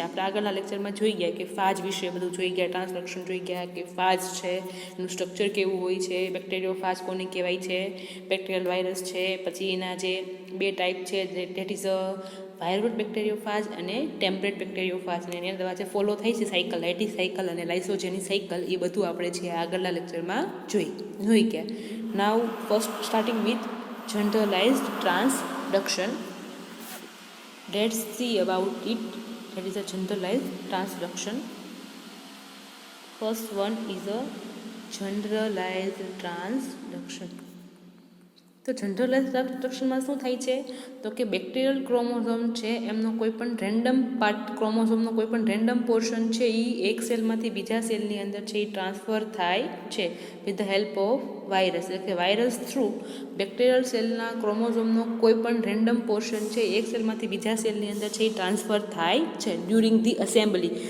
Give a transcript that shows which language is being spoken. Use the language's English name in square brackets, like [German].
[Gujarati] આપણે આગળના લેક્ચરમાં જોઈ ગયા કે ફાજ વિશે બધું જોઈ ગયા, ટ્રાન્સડક્શન જોઈ ગયા કે ફાજ છે એનું સ્ટ્રક્ચર કેવું હોય છે, બેક્ટેરિયો ફાજ કોને કહેવાય છે, બેક્ટેરિયલ વાયરસ છે, પછી એના જે બે ટાઈપ છે [English] that is a [Gujarati] વાયરલ બેક્ટેરિયોફાજ અને ટેમ્પરેટ બેક્ટેરિયોફાજ, અને એના દ્વારા જે ફોલો થાય છે સાયકલ, લાઇટી સાયકલ અને લાઇસોજેની સાયકલ, એ બધું આપણે છે આગળના લેક્ચરમાં જોઈ ગયા. [English] Now first starting with generalised transduction. Let's see about it. that is a generalized transduction. First one is a generalized transduction. [Gujarati] તો જનરલાઇઝ ટ્રાન્સડક્શનમાં શું થાય છે તો કે બેક્ટેરિયલ ક્રોમોઝોમ છે એમનો કોઈ પણ રેન્ડમ પાર્ટ, ક્રોમોઝોમનો કોઈ પણ રેન્ડમ પોર્શન છે એ એક સેલમાંથી બીજા સેલની અંદર છે એ ટ્રાન્સફર થાય છે [English] With the help of virus. [Gujarati] એટલે કે વાયરસ થ્રુ બેક્ટેરિયલ સેલના ક્રોમોઝોમનો કોઈ પણ રેન્ડમ પોર્શન છે એક સેલમાંથી બીજા સેલની અંદર છે એ ટ્રાન્સફર થાય છે [English] During the assembly.